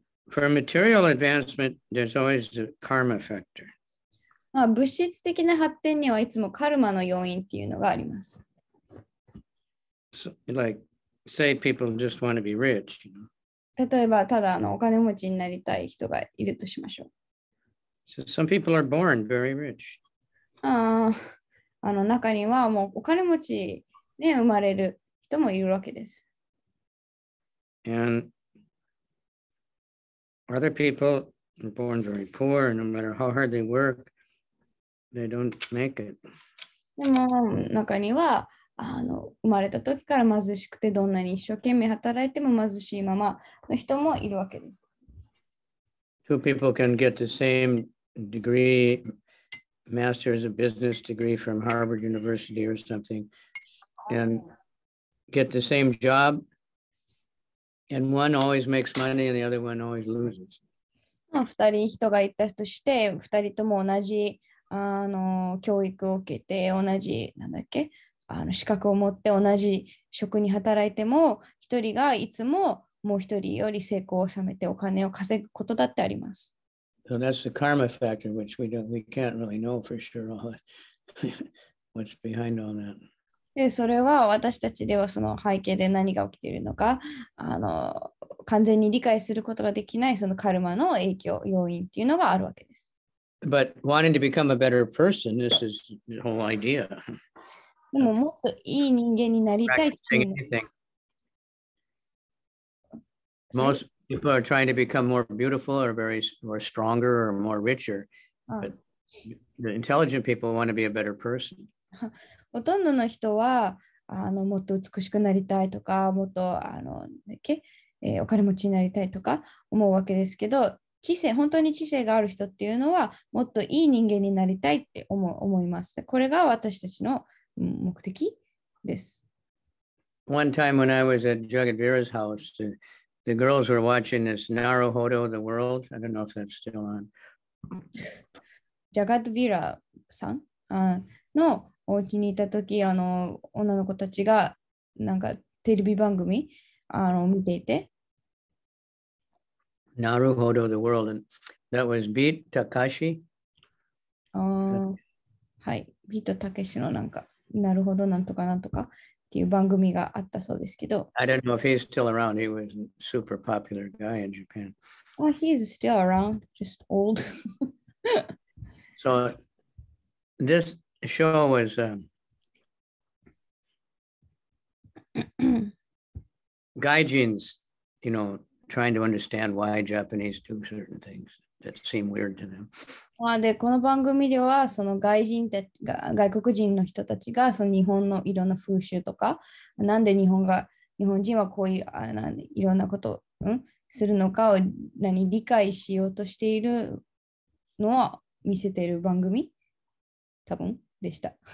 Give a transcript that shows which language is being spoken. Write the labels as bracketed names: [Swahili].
[English] For material advancement, there's always the karma factor. [Japanese] 物質的な発展にはいつもカルマの要因っていうのがあります。 [English] So, like, say people just want to be rich. [Japanese] 例えば、ただお金持ちになりたい人がいるとしましょう。 [English] So some people are born very rich. [Japanese] 中にはもうお金持ちで生まれる人もいるわけです。 [English] And other people are born very poor, and no matter how hard they work, they don't make it. [Japanese] でも中には生まれた時から貧しくてどんなに一生懸命働いても貧しいままの人もいるわけです。 [English] Two people can get the same degree, master's of business degree from Harvard University or something, and get the same job, and one always makes money and the other one always loses. [Japanese] 2人人がいたとして、2人とも同じ教育を受けて、同じ、資格を持って同じ職に働いても、1人がいつももう1人より成功を収めてお金を稼ぐことだってあります。 [English] So that's the karma factor, which we can't really know for sure what's behind all that. [Japanese] で、それは私たちではその背景で何が起きているのか、完全に理解することができないそのカルマの影響、要因っていうのがあるわけです。 [English] But wanting to become a better person, this is the whole idea. [Japanese] でももっといい人間になりたいっていうの。 [English] Most people are trying to become more beautiful or stronger or more richer. But the intelligent people want to be a better person. [Japanese] ほとんどの人はもっと美しくなりたいとか、もっとお金持ちになりたいとか思うわけですけど、本当に知性がある人っていうのはもっといい人間になりたいって思います。これが私たちの目的です。 [English] One time when I was at Jagat Vira's house, the girls were watching this Naruhodo, the world. I don't know if that's still on. [Japanese] ジャガット・ヴィラさんのお家にいたとき、女の子たちがなんかテレビ番組見ていて。 [English] Naruhodo, the world. And that was Beat Takashi. [Japanese] はい。ビートたけしのなるほどなんとかなんとかっていう番組があったそうですけど。 [English] I don't know if he's still around. He was a super popular guy in Japan. Oh, he's still around, just old. So this show was gaijins, trying to understand why Japanese do certain things that seem weird to them. [Japanese] で、この番組では、その外国人の人たちが、その日本のいろんな風習とか、なんで日本人はこういういろんなことを、するのかを理解しようとしているのを見せている番組多分でした。